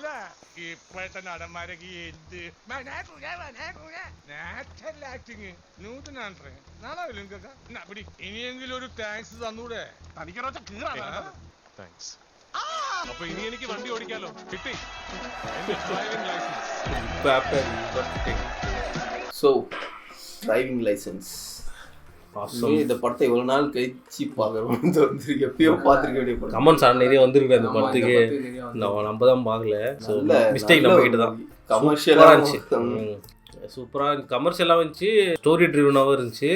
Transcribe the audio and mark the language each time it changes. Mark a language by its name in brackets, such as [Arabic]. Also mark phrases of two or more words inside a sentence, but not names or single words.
[Malayalam] ഇപ്പോഴത്തെ നടന്മാരൊക്കെ എന്ത് [English] natural acting [Malayalam] നൂതനാണ്. നാളാവില്ല നിങ്ങൾക്കൊക്കെ. ഇനിയെങ്കിലും ഒരു താങ്ക്സ് തന്നൂടെ? തനിക്കൊരൊറ്റ കീറാണ്. താങ്ക്സ്. അപ്പൊ ഇനി എനിക്ക് വണ്ടി ഓടിക്കാലോ. കിട്ടി എന്റെ [English] driving license. [Tamil] സോ டிரைவிங் லைசன்ஸ் இந்த படத்தை இவ்வளவு நாள் கழிச்சு பார்க்குறோம். எப்பயோ பார்த்துருக்க வேண்டிய படம். கமெண்ட்ஸ் நிறைய வந்திருக்கு அந்த படத்துக்கு. நம்ம தான் பார்க்கல. [English] so mistake [Tamil] நம்ம கிட்ட தான். கமர்ஷியலாக இருந்துச்சு, சூப்பராக கமர்ஷியலாக இருந்துச்சு, ஸ்டோரி ட்ரிவனாகவும் இருந்துச்சு.